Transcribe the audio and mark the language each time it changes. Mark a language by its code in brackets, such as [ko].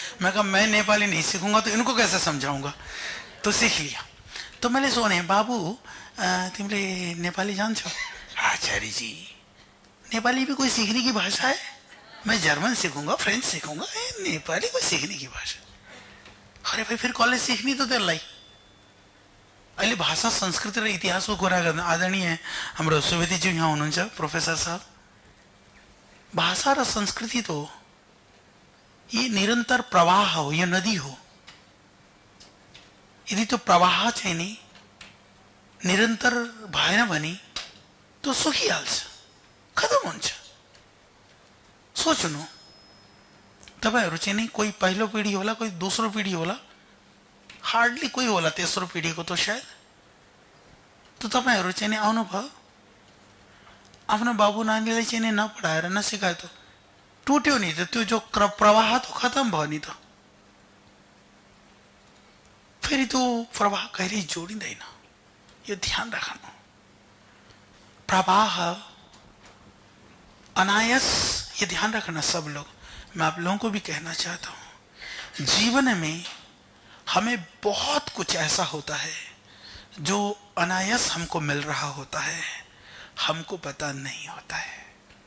[hi] मैं कहा मैं नेपाली नहीं सीखूंगा तो इनको कैसे समझाऊंगा, तो सीख लिया। तो मैंने सोने बाबू [ne] तिमीले नेपाली जान्छौ? [hi] आचार्य जी नेपाली भी कोई सीखने की भाषा है? मैं जर्मन सीखूंगा, फ्रेंच सीखूंगा, नेपाली कोई सीखने की भाषा? अरे भाई फिर कॉलेज सीखनी तो त्यसलाई। [ne] अहिले भाषा संस्कृति र इतिहासको कुरा गर्न आदरणीय हाम्रो सुवेदीज्यू यहाँ हुनुहुन्छ, प्रोफेसर साहब। भाषा र संस्कृति तो ये निरंतर प्रवाह हो, ये नदी हो। यदि तो प्रवाह चाहिँ नि निरंतर भएन भने तो सुकिहाल्छ, खत्म हुन्छ। सोच्नु, तपाईहरु चाहिँ नि कोही पहिलो पिढी होला, कोही दोस्रो पिढी होला, हार्डली कोही होला तेस्रो पिढीको तो शायद। तो तपाईहरु चाहिँ नि आउनु भयो, आफ्नो बाबु नानीलाई चाहिँ नि नपढाएर नसिकायो त टुट्यो नि त, त्यो जो प्रवाह तो खत्म भयो नि त। फेरि त्यो प्रवाह कहिल्यै जोडिँदैन, यो ध्यान राख्नु। [hi] प्रवाह अनायास, ये ध्यान रखना सब लोग। मैं आप लोगों को भी कहना चाहता हूं, जीवन में हमें बहुत कुछ ऐसा होता है जो अनायास हमको मिल रहा होता है, हमको पता नहीं होता है।